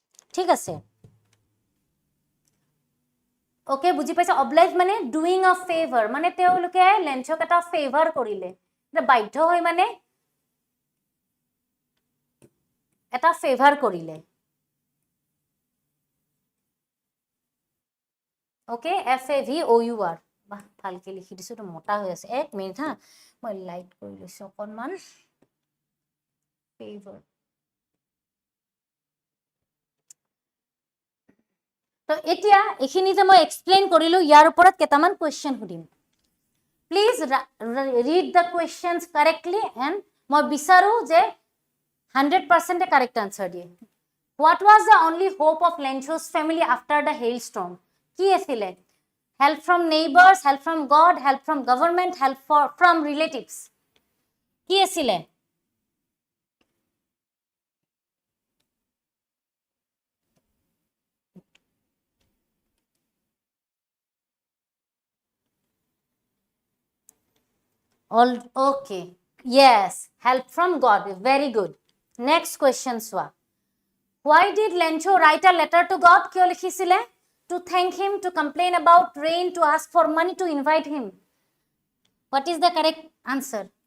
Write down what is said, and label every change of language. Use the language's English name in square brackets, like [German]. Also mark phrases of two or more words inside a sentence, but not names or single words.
[Assamese] ঠিক আছে ওকে বুজি পাইছা oblige মানে [English] doing a favor [Assamese] মানে তেওঁলোকে লেঞ্চক এটা ফেভাৰ কৰিলে এটা বাধ্য হৈ মানে এটা ফেভাৰ কৰিলে ওকে FAVOUR বাহ ভালকে লিখি দিছো তো মোটা হৈ আছে এক মিনিট হা মই লাইট কৰি লৈছো অকনমান ফেভাৰ তো এতিয়া এখিনি যে মই এক্সপ্লেইন কৰিলো ইয়াৰ ওপৰত কেটামান কোৱেশ্চন সুধিম [English] please read the questions correctly and [Assamese] মই বিচাৰো যে [English] 100% correct answer দিয়ে what was the only hope of Lencho's family after the hailstorm [Assamese] কি আছিল [English] help from neighbors help from god help from government help from relatives [Assamese] কি আছিল [English] all okay yes help from god very good next question swa why did Lencho write a letter to god [Assamese] কিয় লিখিছিলে [English] to thank him to complain about rain to ask for money to invite him what is the correct answer